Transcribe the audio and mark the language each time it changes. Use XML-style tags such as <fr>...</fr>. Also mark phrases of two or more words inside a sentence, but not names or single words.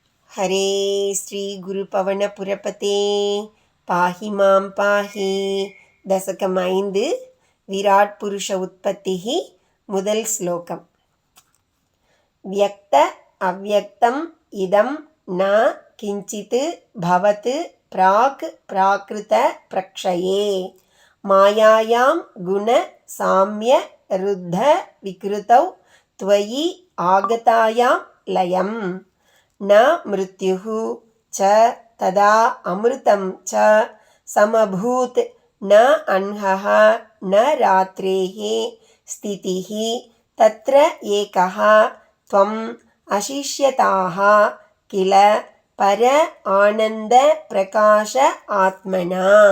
<sa>हरे श्री गुरुपवनपुरपते पाहि मां पाहि दशकम् 5 विराट पुरुष उत्पत्तिः</sa> <ta>முதல் ஸ்லோகம்.</ta> <sa>व्यक्त अव्यक्तम् इदम् न किञ्चित् भवत् प्राक् प्राकृत प्रक्षये मायायाम् गुण साम्य रुद्ध विकृतौ त्वयि आगतायाम् लयम् न मृत्युः च तदा अमृतम् च समभूत् न अह्नः न रात्रेः स्थितिः तत्र एकः त्वम् अशिष्यथाः किल पर आनन्द प्रकाश आत्मना.</sa>